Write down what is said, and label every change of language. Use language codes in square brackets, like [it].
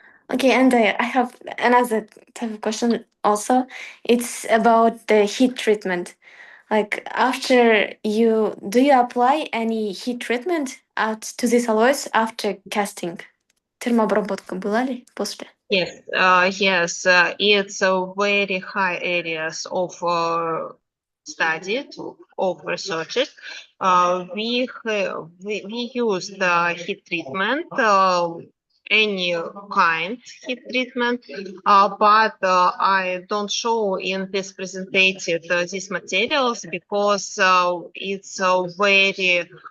[en] Okay, and I have another type of question also. It's about the heat treatment. Like do you apply any heat treatment to these alloys after casting? [ru] Термообработка была ли после? [en] Yes, it's a very high areas of study of research. We use the heat treatment, any kind heat treatment, but I don't show in this presentation these materials because it's very